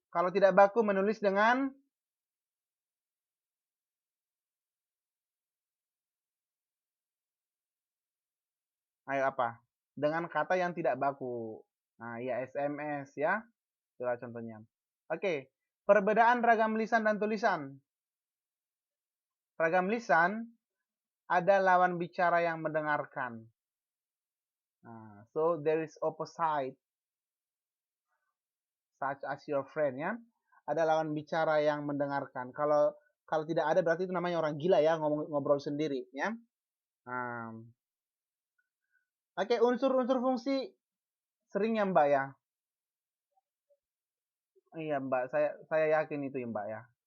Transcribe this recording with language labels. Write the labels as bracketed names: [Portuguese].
[Indonesian] Kalau tidak baku menulis dengan ayo apa? Dengan kata yang tidak baku. Nah, ya SMS ya. Itulah contohnya. Oke. Perbedaan ragam lisan dan tulisan. Ragam lisan ada lawan bicara yang mendengarkan. Nah, [English] so there is opposite such as your friend ya. [Indonesian] Ada lawan bicara yang mendengarkan. Kalau kalau tidak ada berarti itu namanya orang gila ya, ngobrol sendiri ya. Oke, unsur-unsur fungsi sering ya Mbak ya. Iya Mbak, saya yakin itu ya Mbak ya.